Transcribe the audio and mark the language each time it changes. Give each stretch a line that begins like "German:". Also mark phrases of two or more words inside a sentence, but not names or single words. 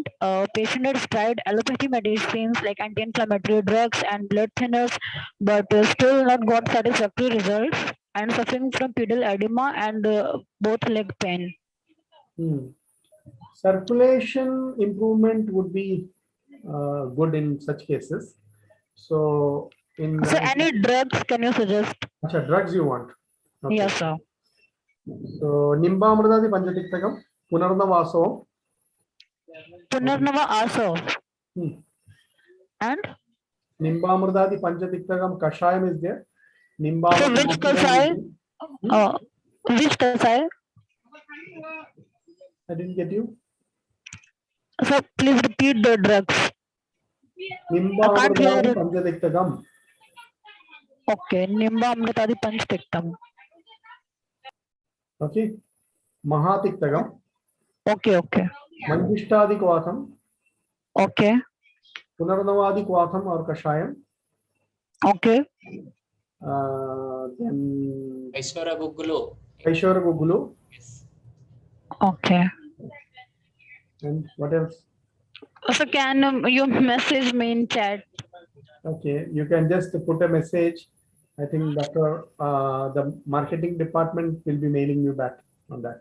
English: Patient has tried allopathy medicines like anti-inflammatory drugs and blood thinners, but still not got satisfactory results and suffering from pedal edema and both leg pain. Circulation improvement would be good in such cases. So any drugs can you suggest? Drugs you want? Okay. Yes, sir. So Nimba Amradadi Panchatiktakam, Punarnava Aso. Punarnava Aso. And? Nimba Amradadi Panchatiktakam Kashayam is there. Nimba. So which Kashay? Which Kashay? I didn't get you. So please repeat the drugs. Nimba Amradadi Panchatiktakam. Okay, Nimba Amradadi Panchatiktakam. Okay. Mahatiktakam. Okay. Manjishtadi Kwatham. Okay. Punarnavadi Kwatham or Kashayam. Okay. Aishwara Gugulu. Aishwara Gugulu. Yes. Okay. And what else? So can you message me in chat? Okay, you can just put a message. I think the marketing department will be mailing you back on that.